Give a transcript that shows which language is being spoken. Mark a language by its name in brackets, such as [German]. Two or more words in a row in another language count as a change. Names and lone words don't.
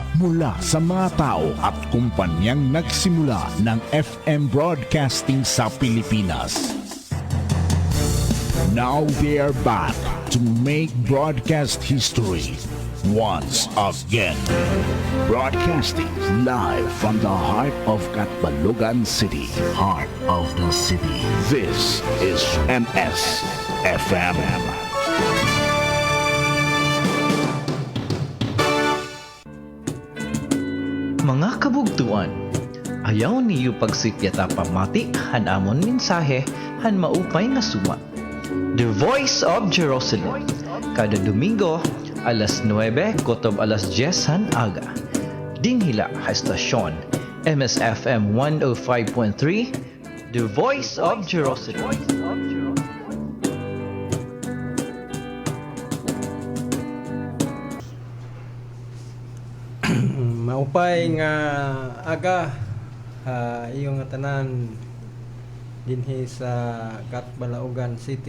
[Filipino] mula sa mga tao at kumpanyang nagsimula ng FM broadcasting sa Pilipinas. [English] Now they are back to make broadcast history once again. Broadcasting live from the heart of Catbalogan City. Heart of the city. This is MS FM. [Waray] Mga kabugtuan, ayaw niyo pagsipyata pamati han amon mensahe han maupay nga suma. [English] The Voice of Jerusalem, [Waray] kada Domingo, alas 9, kotob alas 10 han aga. Dinghila ha estasyon, MSFM 105.3, [English] The Voice of Jerusalem. [Waray] Maupay nga aga iyong nga tanan dinhi sa Catbalogan City.